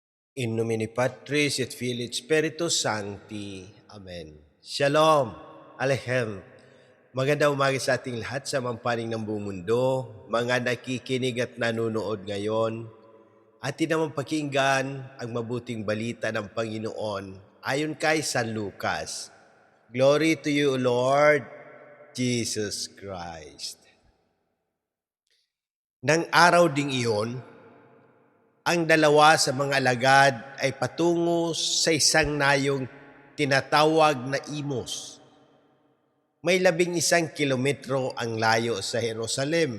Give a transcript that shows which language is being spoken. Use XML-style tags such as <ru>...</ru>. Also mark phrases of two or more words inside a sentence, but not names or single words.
<la>In nomine Patris et Filii et Spiritus Sancti.</la> <he>Amen. Shalom. Alehem.</he> <tl>Magandang umaga sa ating lahat sa mampaning ng buong mundo, mga nakikinig at nanonood ngayon. Atin naman pakinggan ang mabuting balita ng Panginoon ayon kay San Lucas.</tl> <en>Glory to you, Lord Jesus Christ.</en> <tl>Nang araw ding iyon, ang dalawa sa mga alagad ay patungo sa isang nayong tinatawag na Imos. May 11 kilometro ang layo sa Jerusalem.</tl>